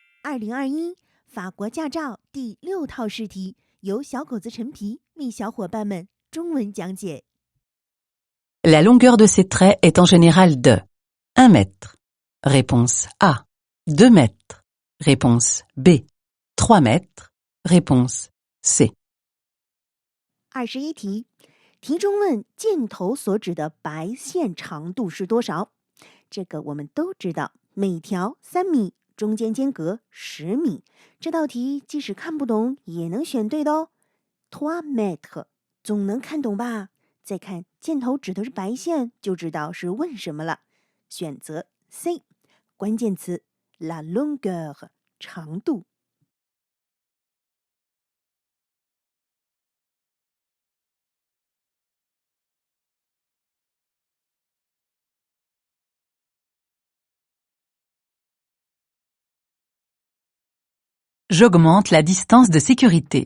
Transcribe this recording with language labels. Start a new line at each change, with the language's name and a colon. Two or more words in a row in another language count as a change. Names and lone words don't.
Chinese: 2021 法国驾照第6套试题，由小狗子陈皮为小伙伴们中文讲解。
French: La longueur de ces traits est en général de 1 mètre. Réponse A. 2 mètres. Réponse B. 3 mètres. Réponse C.
Chinese: 21题，题中问箭头所指的白线长度是多少？这个我们都知道，每条3米，中间间隔10米。这道题即使看不懂也能选对的哦。3 mètres 总能看懂吧？再看箭头指的是白线，就知道是问什么了。选择 C， 关键词
French: la longueur
Chinese: 长度。
French: J'augmente la distance de sécurité.